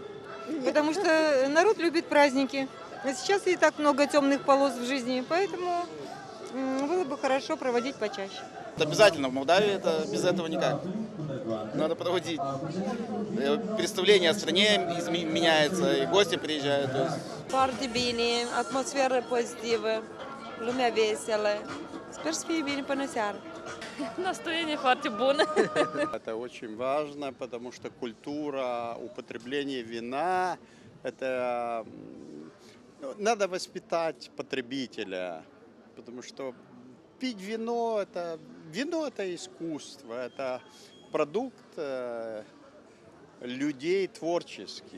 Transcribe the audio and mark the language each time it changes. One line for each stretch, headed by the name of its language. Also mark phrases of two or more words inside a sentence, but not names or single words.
Russian: Потому что народ любит праздники. А сейчас и так много темных полос в жизни, поэтому было бы хорошо проводить почаще. Обязательно в Молдавии, это без этого никак. Надо проводить. Представление о стране меняется, и гости приезжают.
Romanian: Foarte bine, atmosferă pozitivă, lumea veselă. Sper să fie bine până seară. Настроение foarte bună.
Russian: Это очень важно, потому что культура употребления вина, это надо воспитать потребителя, потому что пить вино это искусство, это продукт людей творческих.